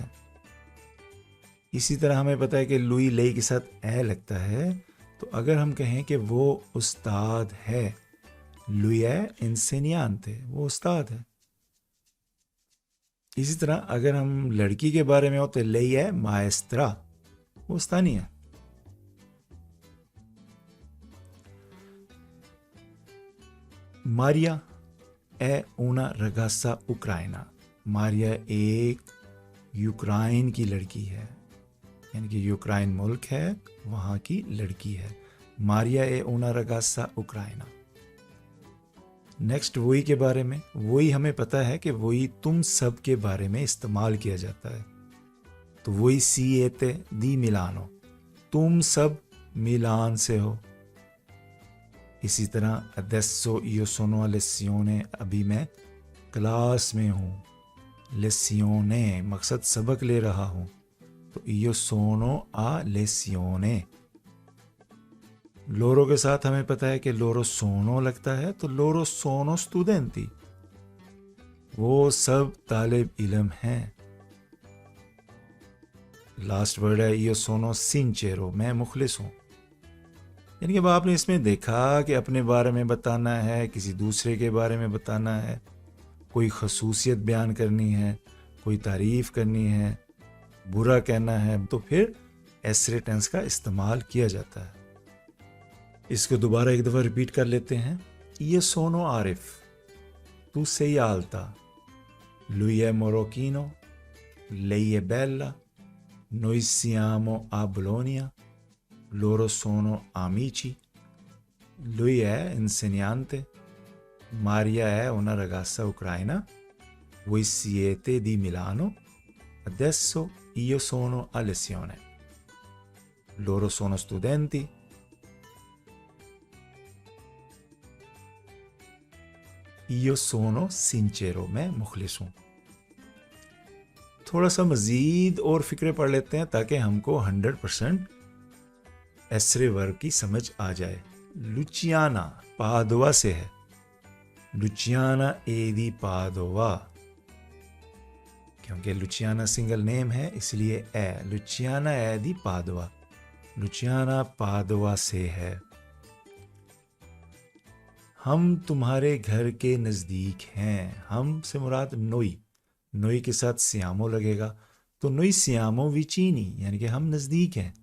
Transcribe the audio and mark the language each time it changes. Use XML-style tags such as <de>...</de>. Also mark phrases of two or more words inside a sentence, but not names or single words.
<ur>اسی طرح ہمیں پتہ ہے کہ</ur> <it>lui lei</it> <ur>کے ساتھ اے لگتا ہے، تو اگر ہم کہیں کہ وہ استاد ہے،</ur> <it>lui è insegnante,</it> <ur>وہ استاد ہے۔ اسی طرح اگر ہم لڑکی کے بارے میں ہو تو</ur> <it>lei è maestra,</it> <ur>وہ استانی ہے۔</ur> <it>ماریا è una ragazza ucraina،</it> <ur>ماریا ایک یوکرائن کی لڑکی ہے، یعنی کہ یوکرائن ملک ہے، وہاں کی لڑکی ہے۔ ماریا</ur> <it>è una ragazza ucraina۔</it> <ur>نیکسٹ وہی کے بارے میں، وہی ہمیں پتہ ہے کہ وہی تم سب کے بارے میں استعمال کیا جاتا ہے، تو</ur> <it>voi siete di Milano,</it> <ur>تم سب میلان سے ہو۔ اسی طرح</ur> <it>adesso io sono a lezione،</it> <ur>ابھی میں کلاس میں ہوں، lezione مقصد سبق لے رہا ہوں، تو</ur> <it>io sono a lezione۔</it> <ur>لورو کے ساتھ ہمیں پتہ ہے کہ</ur> <it>loro sono</it> <ur>لگتا ہے، تو</ur> <it>loro sono studenti,</it> <ur>وہ سب طالب علم ہیں۔</ur> <en>last word</en> <it>ہے io sono sincero،</it> <ur>میں مخلص ہوں۔ یعنی کہ اب آپ نے اس میں دیکھا کہ اپنے بارے میں بتانا ہے، کسی دوسرے کے بارے میں بتانا ہے، کوئی خصوصیت بیان کرنی ہے، کوئی تعریف کرنی ہے، برا کہنا ہے، تو پھر ایسرے ٹینس کا استعمال کیا جاتا ہے۔ اس کو دوبارہ ایک دفعہ ریپیٹ کر لیتے ہیں۔</ur> <it>io sono عارف، tu sei alta، lui è marocchino، lei è bella، noi siamo a Bologna، loro sono amici، lui è insegnante، Maria è una ragazza ucraina، voi siete di Milano، adesso io sono a lezione، loro sono studenti، io sono sincero،</it> <ur>میں مخلص ہوں۔ تھوڑا سا مزید اور فکرے پڑھ لیتے ہیں تاکہ ہم کو 100% ایسرے ورب کی سمجھ آ جائے۔ لوچیانا پادوا سے ہے،</ur> <it>لوچیانا è di Padova،</it> <ur>کیونکہ لوچیانا سنگل نیم ہے اس لیے اے.</ur> <it>لوچیانا è di Padova.</it> <ur>لوچیانا پادوا سے ہے. ہم تمہارے گھر کے نزدیک ہیں. ہم سے مراد نوئی. نوئی کے ساتھ سیامو لگے گا تو</ur> <it>noi siamo vicini</it> <ur>یعنی کہ ہم نزدیک ہیں.</ur>